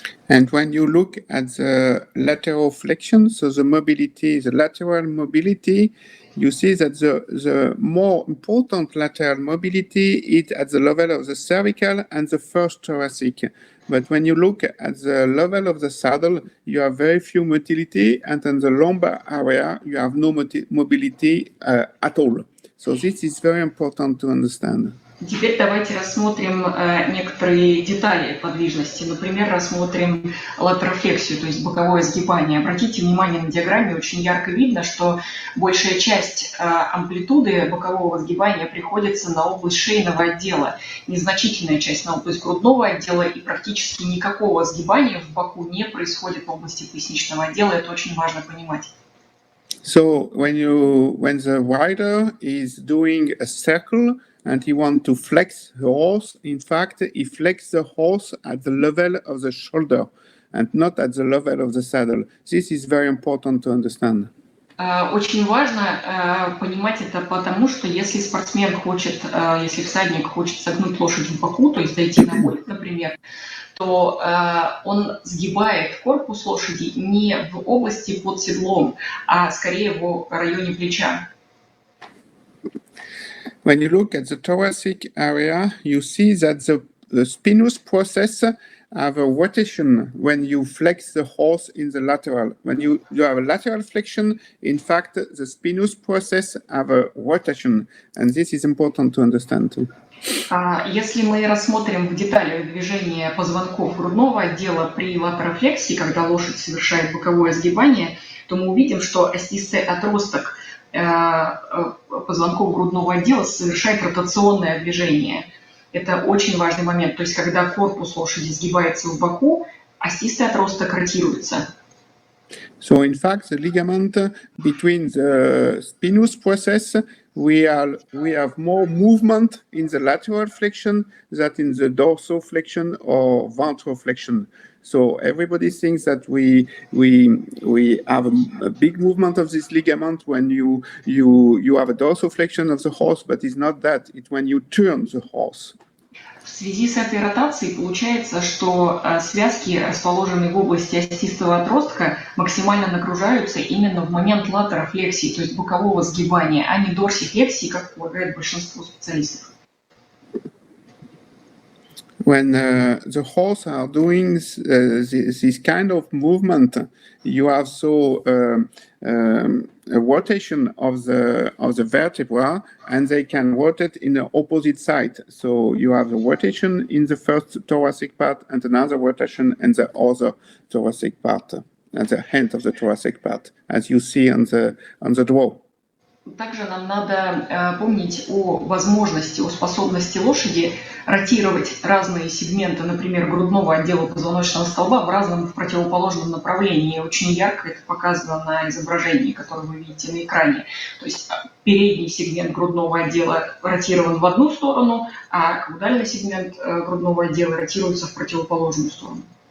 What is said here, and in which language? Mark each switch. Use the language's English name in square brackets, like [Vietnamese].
[English] And when you look at the lateral flexion, so the mobility, the lateral mobility, you see that the more important lateral mobility is at the level of the cervical and the first thoracic. But when you look at the level of the saddle, you have very few motility, and in the lumbar area, you have no mobility at all. So this is very important to understand. [Russian] Теперь давайте рассмотрим некоторые детали подвижности. Например, рассмотрим латерофлексию, то есть боковое сгибание. Обратите внимание, на диаграмме очень ярко видно, что большая часть амплитуды бокового сгибания приходится на область шейного отдела, незначительная часть на область грудного отдела, и практически никакого сгибания в боку не происходит в области поясничного отдела. Это очень важно понимать. [English] So when the rider is doing a circle and he wants to flex the horse, in fact, he flexes the horse at the level of the shoulder and not at the level of the saddle. This is very important to understand. [Russian] Очень важно понимать это, потому что если спортсмен хочет, если всадник хочет согнуть лошадь в боку, то есть дойти на бой, например, то он сгибает корпус лошади не в области под седлом, а скорее в районе плеча. [English] When you look at the thoracic area, you see that the spinous process have a rotation when you flex the horse in the lateral. When you have a lateral flexion, in fact, the spinous process have a rotation, and this is important to understand too. [Russian] Если мы рассмотрим в деталях движение позвонков грудного отдела при латерофлексии, когда лошадь совершает боковое сгибание, то мы увидим, что остистый отросток позвонков грудного отдела совершает ротационное движение. Это очень важный момент. То есть, когда корпус лошади сгибается в боку, остистый отросток ротируется. [English] So, in fact, the ligament between the spinous process, we have more movement in the lateral flexion than in the dorsoflexion or ventroflexion. So everybody thinks that we have a big movement of this ligament when you have a dorsoflexion of the horse, but it's not that. It's when you turn the horse. [Russian] В связи с этой ротацией получается, что связки, расположенные в области остистого отростка, максимально нагружаются именно в момент латерофлексии, то есть бокового сгибания, а не дорсифлексии, как полагает большинство специалистов. [English] When the horse are doing this kind of movement, you have a rotation of the vertebra, and they can rotate in the opposite side. So you have a rotation in the first thoracic part and another rotation in the other thoracic part, at the end of the thoracic part, as you see on the draw. [Russian] Также нам надо помнить о возможности, о способности лошади ротировать разные сегменты, например, грудного отдела позвоночного столба в противоположном направлении. Очень ярко это показано на изображении, которое вы видите на экране. То есть передний сегмент грудного отдела ротирован в одну сторону, а каудальный сегмент грудного отдела ротируется в противоположную сторону.